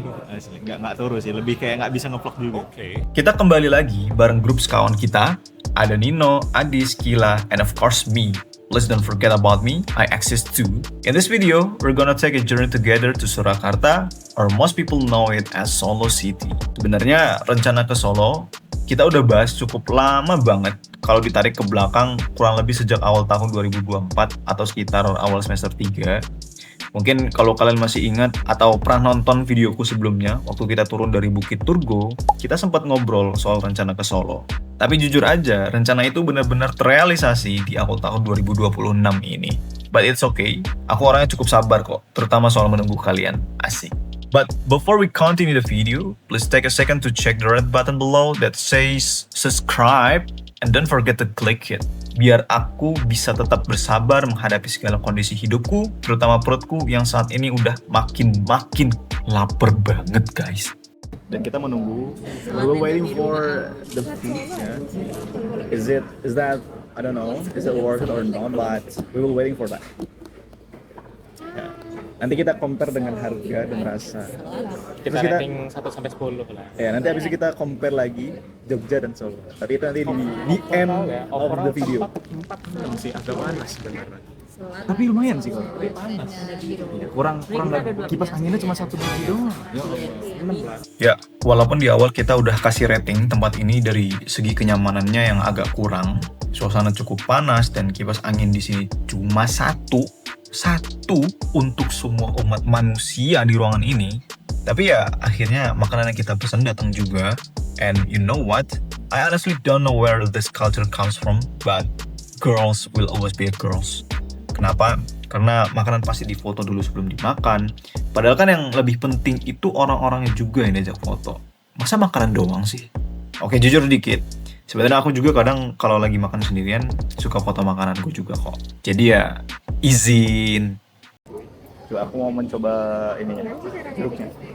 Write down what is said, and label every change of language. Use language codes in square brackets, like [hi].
[id] Asli, nggak turun sih, lebih kayak nggak bisa ngevlog juga. Oke. Kita kembali lagi bareng grup sekawan kita. [en] Ada Nino, Adis, Kila, and of course me. Please don't forget about me, I exist too. In this video, we're gonna take a journey together to Surakarta, or most people know it as Solo City. [id] Sebenarnya rencana ke Solo, kita udah bahas cukup lama banget. Kalau ditarik ke belakang, kurang lebih sejak awal tahun 2024 atau sekitar awal semester 3. Mungkin kalau kalian masih ingat atau pernah nonton videoku sebelumnya, waktu kita turun dari Bukit Turgo, kita sempat ngobrol soal rencana ke Solo. Tapi jujur aja, rencana itu benar-benar terrealisasi di awal tahun 2026 ini. [en] But it's okay, [id] aku orangnya cukup sabar kok, terutama soal menunggu kalian. Asik. [en] But before we continue the video, please take a second to check the red button below that says subscribe and don't forget to click it. [id] Biar aku bisa tetap bersabar menghadapi segala kondisi hidupku, terutama perutku yang saat ini udah makin lapar banget guys. Dan kita menunggu. [en] We're waiting for the food. Yeah. Is that I don't know. Is it worth it or not? But we will waiting for that. [id] Ya. Nanti kita compare dengan harga dan rasa. Kita Terus rating 1 sampai 10 lah. Ya, nanti habis itu kita compare lagi Jogja dan Solo. Tapi itu nanti di [en] end of the video. [id] 4 sih agak panas sebenarnya. Tapi lumayan sih kok. Panas. Ya, kurang kipas anginnya cuma 1 biji doang. Ya, walaupun di awal kita udah kasih rating tempat ini dari segi kenyamanannya yang agak kurang, suasana cukup panas dan kipas angin di sini cuma satu untuk semua umat manusia di ruangan ini. Tapi ya akhirnya makanan yang kita pesan datang juga. [en] And you know what? I honestly don't know where this culture comes from, but girls will always be girls. [id] Kenapa? Karena makanan pasti difoto dulu sebelum dimakan. Padahal kan yang lebih penting itu orang-orangnya juga yang diajak foto. Masa makanan doang sih? Oke, jujur dikit. Sebenarnya aku juga kadang kalau lagi makan sendirian suka foto makananku juga kok. Jadi ya izin. Coba aku mau mencoba ini ya, jeruknya.